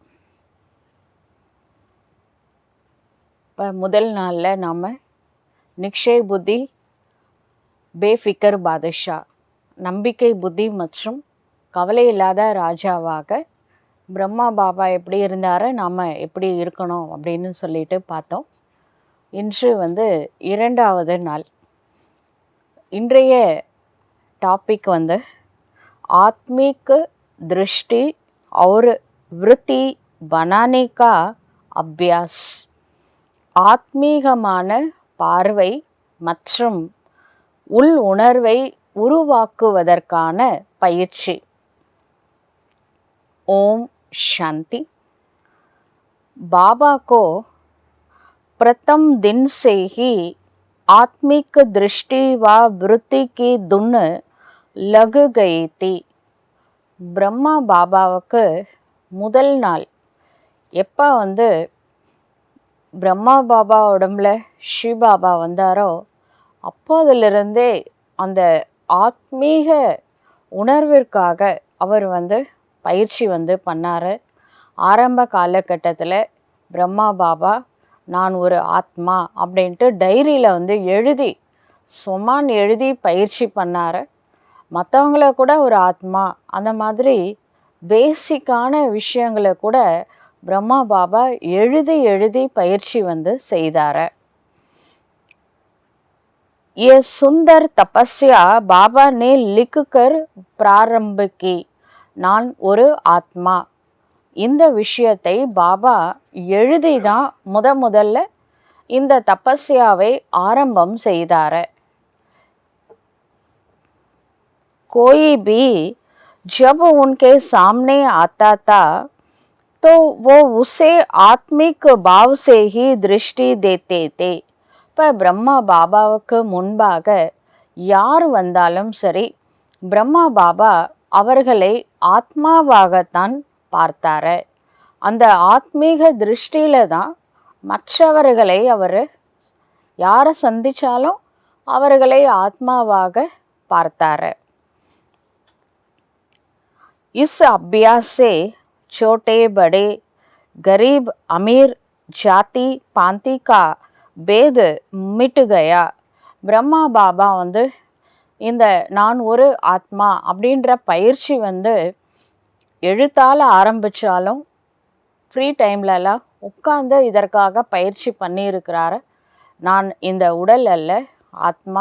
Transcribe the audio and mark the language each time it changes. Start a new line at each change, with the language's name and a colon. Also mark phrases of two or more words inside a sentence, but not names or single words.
Tamil: இப்போ முதல் நாளில் நாம்
Hindi: निश्चय बुद्धि, बेफिक्र बादशाह,
Tamil: நம்பிக்கை புத்தி மற்றும் கவலை இல்லாத ராஜாவாக பிரம்மா பாபா எப்படி இருந்தார், நாம் எப்படி இருக்கணும் அப்படின்னு சொல்லிட்டு பார்த்தோம். இன்று இரண்டாவது நாள். இன்றைய டாபிக்
Hindi: आत्मिक दृष्टि और वृत्ति बनाने का अभ्यास,
Tamil: ஆத்மீகமான பார்வை மற்றும் உள் உணர்வை உருவாக்குவதற்கான பயிற்சி.
Hindi: ओम शांति. बाबा को प्रथम दिन से ही आत्मिक दृष्टि व वृत्ति की धुन लग गई थी.
Tamil: பிரம்மா பாபாவுக்கு முதல் நாள் எப்போ பிரம்மா பாபா உடம்புல ஸ்ரீ பாபா வந்தாரோ அப்போதிலிருந்தே அந்த ஆத்மீக உணர்விற்காக அவர் பயிற்சி பண்ணார். ஆரம்ப காலகட்டத்தில் பிரம்மா பாபா நான் ஒரு ஆத்மா அப்படின்ட்டு டைரியில் எழுதி சொமான் எழுதி பயிற்சி பண்ணார். மற்றவங்கள கூட ஒரு ஆத்மா, அந்த மாதிரி பேசிக்கான விஷயங்களை கூட பிரம்மா பாபா எழுதி எழுதி பயிற்சி செய்தார்.
Hindi: ये सुंदर तपस्या बाबा ने लिखकर प्रारंभ की.
Tamil: நான் ஒரு ஆத்மா, இந்த விஷயத்தை பாபா எழுதி தான் முதல்ல இந்த தபஸ்யாவை ஆரம்பம் செய்தார்.
Hindi: कोई भी जब उनके सामने आता था तो वो उसे ஆத்மிக் भाव से ही दृष्टि देते थे.
Tamil: இப்போ பிரம்மா பாபாவுக்கு முன்பாக யார் வந்தாலும் சரி, பிரம்மா பாபா அவர்களை ஆத்மாவாகத்தான் பார்த்தாரு. அந்த ஆத்மீக திருஷ்டியில தான் மற்றவர்களை அவர் யாரை சந்திச்சாலும் அவர்களை ஆத்மாவாக பார்த்தாரு.
Hindi: इस अभ्यास से छोटे बड़े गरीब अमीर जाति पांति का भेद मिट गया.
Tamil: பிரம்மா பாபா வந்து இந்த நான் ஒரு ஆத்மா அப்படின்ற பயிற்சி வந்து எழுத்தால் ஆரம்பித்தாலும் ஃப்ரீ டைம்லலாம் உட்காந்து இதற்காக பயிற்சி பண்ணியிருக்கிறாரு. நான் இந்த உடல் அல்ல, ஆத்மா.